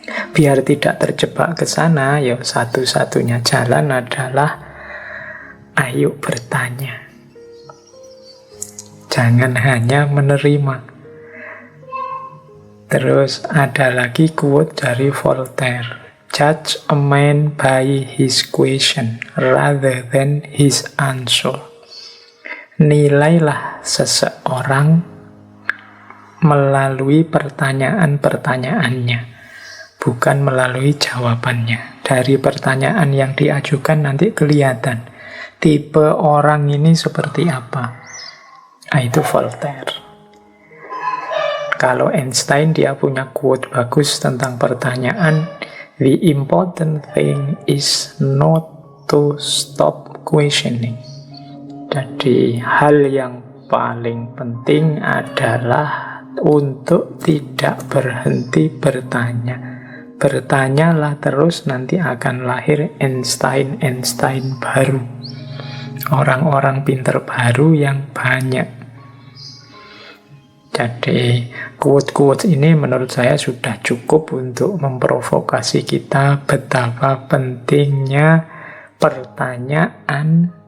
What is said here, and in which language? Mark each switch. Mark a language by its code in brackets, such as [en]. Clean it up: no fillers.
[id] Biar tidak terjebak ke sana, ya satu-satunya jalan adalah ayo bertanya. Jangan hanya menerima. Terus ada lagi quote dari Voltaire. [en] Judge a man by his question rather than his answer. [id] Nilailah seseorang melalui pertanyaan-pertanyaannya, bukan melalui jawabannya. Dari pertanyaan yang diajukan nanti kelihatan tipe orang ini seperti apa. Itu Voltaire. Kalau Einstein, dia punya quote bagus tentang pertanyaan. [en] The important thing is not to stop questioning. [id] Jadi hal yang paling penting adalah untuk tidak berhenti bertanya. Bertanyalah terus, nanti akan lahir Einstein baru. Orang-orang pinter baru yang banyak. Jadi quote-quote ini menurut saya sudah cukup untuk memprovokasi kita betapa pentingnya pertanyaan